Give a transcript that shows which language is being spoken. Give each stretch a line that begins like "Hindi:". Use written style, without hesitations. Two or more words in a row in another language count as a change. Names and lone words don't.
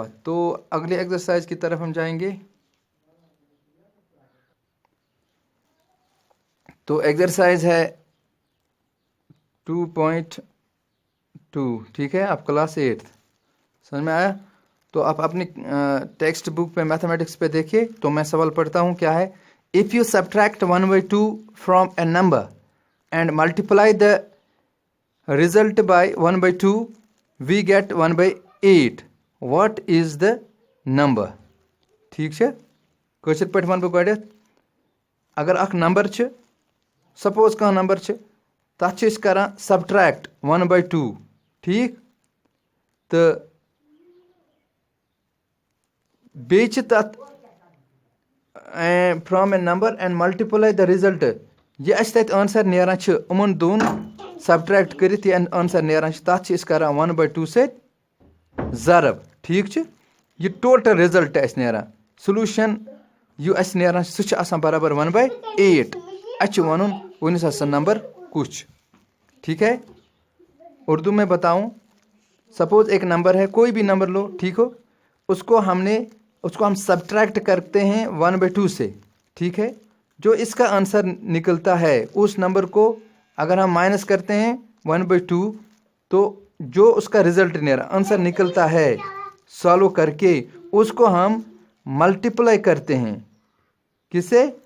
Hindi: तो अगले एक्सरसाइज की तरफ हम जाएंगे। तो एक्सरसाइज है 2.2, ठीक है, आप क्लास 8, समझ में आया? तो आप अपनी
English: text book
Hindi: पे मैथमेटिक्स पे देखिए। तो मैं सवाल पढ़ता हूँ, क्या है।
English: If you subtract 1/2 from a number and multiply the result by 1/2 we get 1/8, what is the number?
Hindi: ठीक है,
Kashmiri: कशर पे वन बह गड, अगर अख नंबर छ, सपोज कह नंबर छ, तथ करान सब्ट्रैक्ट 1/2, ठीक, तो बेच तथ
English: from a number and multiply the result,
Kashmiri: ये तथ आंसर नेरान उमन दोन सब्ट्रैक्ट करित ये आंसर नेरान तथ करान 1/2 से ज़रब, ठीक छ, ये
English: total result
Kashmiri: अस नेरान, सोल्यूशन यू अस नेरान सह बराबर 1/8। अच्छ वन वनिस सा नंबर कुछ,
Hindi: ठीक है। उर्दू में बताऊं, सपोज एक नंबर है, कोई भी नंबर लो, ठीक हो, उसको हम सब्ट्रैक्ट करते हैं 1/2 से, ठीक है। जो इसका आंसर निकलता है उस नंबर को अगर हम माइनस करते हैं 1/2, तो जो उसका रिजल्ट आंसर निकलता है सॉल्व करके, उसको हम मल्टीप्लाई करते हैं, किससे?